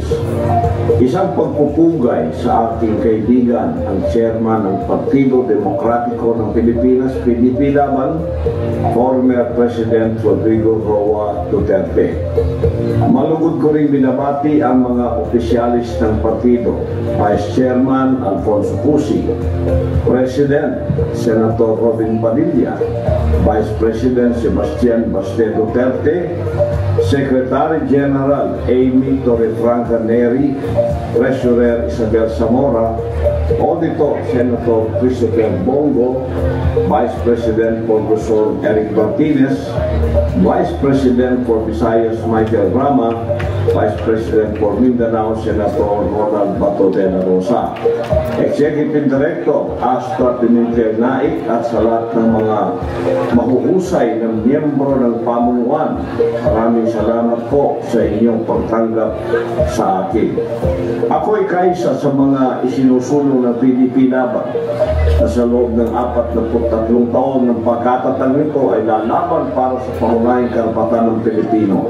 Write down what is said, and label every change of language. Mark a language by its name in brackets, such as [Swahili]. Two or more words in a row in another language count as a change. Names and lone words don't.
[Filipino] Isang pagpupugay sa aking kaibigan, ang chairman ng Partido Demokratiko ng Pilipinas, PDP Laban, former President Rodrigo Roa Duterte. Malugod ko rin binabati ang mga opisyalis ng partido, Vice Chairman Alfonso Cusi, President Senator Robin Padilla, Vice President Sebastian Baste Duterte, Secretary General Amy Torrefranca Neri, Treasurer Isabel Zamora, Auditor Senator Christopher Bongo, Vice President for Luzon Eric Martinez, Vice President for Visayas Michael Rama, Vice President for Mindanao Senator Ronald Bato de la Rosa, Executive Director Astra Pimentel Naik at sa lahat ng mga mahuhusay ng miyembro ng pamunuan. Maraming salamat po sa inyong pagtanggap sa akin. Ako ay kaisa sa mga isinusulong ng PDP Laban na sa loob ng 43 taon ng pagkatatag nito ay lalaban para sa pangunahing karapatan ng Pilipino.